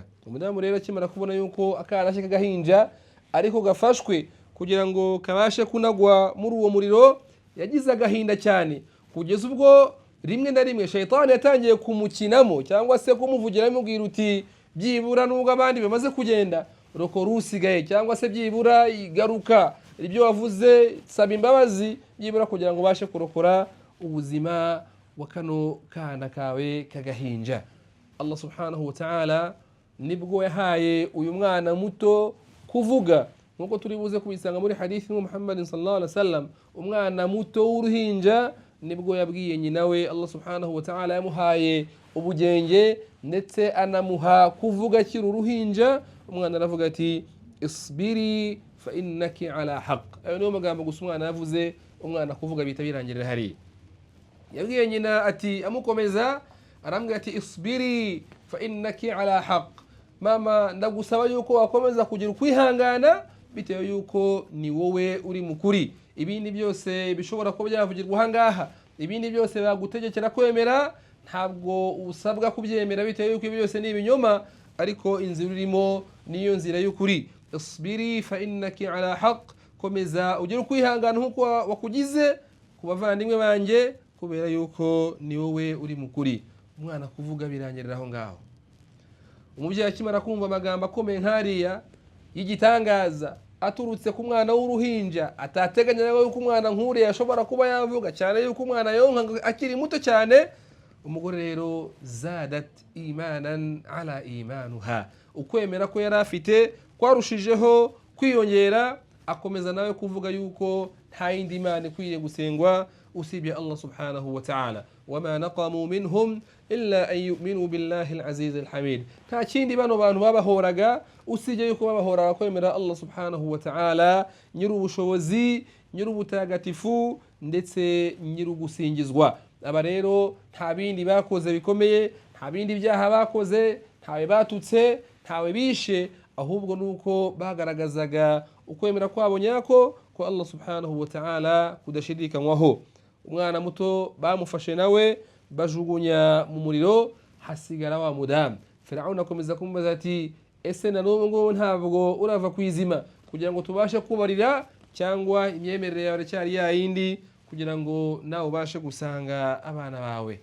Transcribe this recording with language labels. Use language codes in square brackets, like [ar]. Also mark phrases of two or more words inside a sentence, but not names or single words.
[rw] Umudamu rero akimara kubona yuko akana ke kagahinja ariko gafashwe kugira ngo kabashe kunagwa muri uwo muriro, yagize agahinda cyane kugeza ubwo rimwe na rimwe shayitani yatangiye kumukinamo cyangwa se kumuvugiramo ubwira uti byibura nubwo abandi bamaze kugenda rokora usigaye, cyangwa se byibura igaruka ibyo wavuze saba imbabazi byibura kugira ngo bashe kurokora ubuzima wa kano kana kawe kagahinja. [ar] الله سبحانه وتعالى [rw] nibwo yahaye uyu mwana muto kuvuga, nkuko turi buze kubisanga muri hadithi ya Muhammad [ar] صلى الله عليه وسلم. [rw] Umwana muto w'uruhinja nibwo yabwiye nyina we, [ar] الله سبحانه وتعالى [rw] yamuhaye ubugenge ndetse anamuha kuvuga kiri uruhinja. Umwana aravuga ati [ar] اصبري فإنك على حق. [rw] Ayo niyo magambo gusa umwana yavuze, umwana kuvuga bita birangirira hari. Yabwiye nyina ati amukomeza arambwira ati [ar] اصبري فإنك على حق, [rw] mama ndagusaba yuko wakomeza kugira kwihangana bitewe yuko ni wowe uri mukuri. Ibindi byose bishobora kuba byavugirwa ahangaha, ibindi byose bagutegekera kwemera ntabwo usabwa kubyemera bitewe yuko ibyo byose ni ibinyoma, ariko inzira urimo niyo nzira y'ukuri. [ar] اصبري فإنك على حق, [rw] komeza ugire kwihangana nkuko wakugize ku bavandimwe banjye kubera yuko ni wowe uri mukuri. Umwana kuvuga birangirira aho ngaho. Umubyeyi akimara kumva amagambo akomeye nkariya y'igitangaza aturutse ku mwana w'uruhinja atateganya yuko umwana nk'ure yashobora kuba yavuga, cyane yuko umwana yonka akiri muto cyane, umugore rero [ar] زادت إيمانا على إيمانها, [rw] ukwemera ko yari afite kwarushijeho kwiyongera, akomeza nawe kuvuga yuko nta yindi imana ikwiriye gusengwa usibye [ar] الله سبحانه وتعالى. وما نقموا منهم إلا أن يؤمنوا بالله العزيز الحميد. [rw] Nta kindi bano bantu babahoraga usibye yuko babahoraga kwemera [ar] الله سبحانه وتعالى, [rw] nyir'ubushobozi, nyir'ubutagatifu ndetse nyir'ugusingizwa. Aba rero nta bindi bakoze bikomeye, nta bindi byaha bakoze, ntawe batutse, ntawe bishe, ahubwo nuko bagaragazaga ukwemera kwabo nyako ko [ar] الله سبحانه وتعالى [rw] kudashidikanywaho. Umwana muto bamufashe nawe bajugunya mu muriro, hasigara wa mudamu. Firauni akomeza kumubaza ati ese na n'ubu ngo ntabwo urava kwizima kugira ngo tubashe kubarira, cyangwa imyemerere yawe cyari yayindi kugira ngo nawe ubashe gusanga abana bawe?